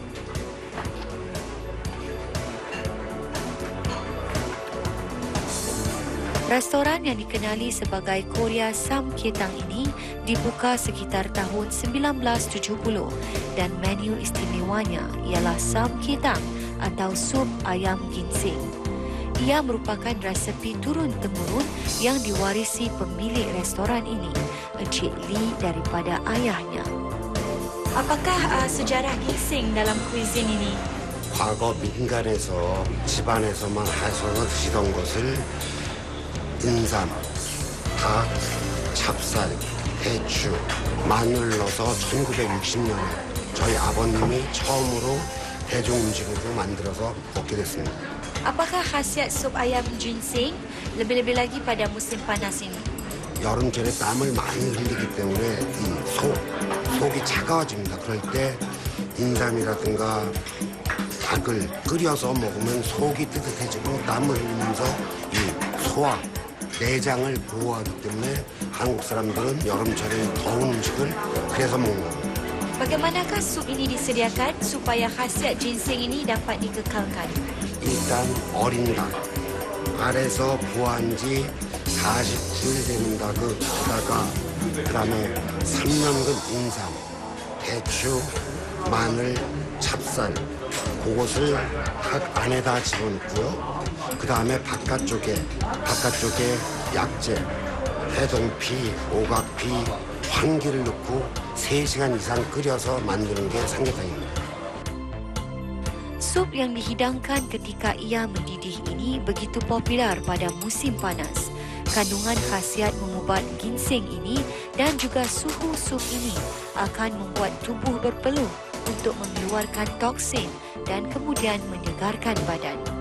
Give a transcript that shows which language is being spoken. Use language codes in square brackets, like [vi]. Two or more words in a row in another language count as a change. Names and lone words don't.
[ms] Restoran yang dikenali sebagai Korea Samgyetang ini dibuka sekitar tahun 1970 dan menu istimewanya ialah Samgyetang atau sup ayam ginseng. Ia merupakan resepi turun-temurun yang diwarisi pemilik restoran ini, Encik Lee daripada ayahnya. Apakah sejarah ginseng dalam kuisin ini? [ko] 과거 민간에서 집안에서만 해서 드시던 것을 인삼, 닭, 찹쌀, 대추, 마늘 넣어서 1960년에 저희 아버님이 처음으로 대중 음식으로 만들어서 먹게 됐습니다. [ms] Apakah khasiat sup ayam ginseng lebih-lebih lagi pada musim panas ini? [ko] 여름철에 땀을 많이 흘리기 때문에 이 속이 차가워집니다. 그럴 때 인삼이라든가 닭을 끓여서 먹으면 속이 뜨뜻해지고 땀을 흘리면서 이 소화, 내장을 보호하기 때문에 한국 사람들은 여름철에 더운 음식을 그래서 먹는 겁니다. [ms] Bagaimanakah sup ini disediakan supaya khasiat ginseng ini dapat dikekalkan? [ko] 일단 어린 닭, 알에서 부화한 지 40일 되는 닭에다가 그다음에 3년근 인삼, 대추, 마늘, 찹쌀 그것을 닭 안에다 집어넣고요. 그 다음에 바깥쪽에 약재, 해동피, 오각피, 황기를 넣고 3시간 이상 끓여서 만드는 게 삼계탕입니다. [ms] Sup yang dihidangkan ketika ia mendidih ini begitu popular pada musim panas. Kandungan khasiat mengubat ginseng ini dan juga suhu sup ini akan membuat tubuh berpeluh untuk mengeluarkan toksin dan kemudian menyegarkan badan.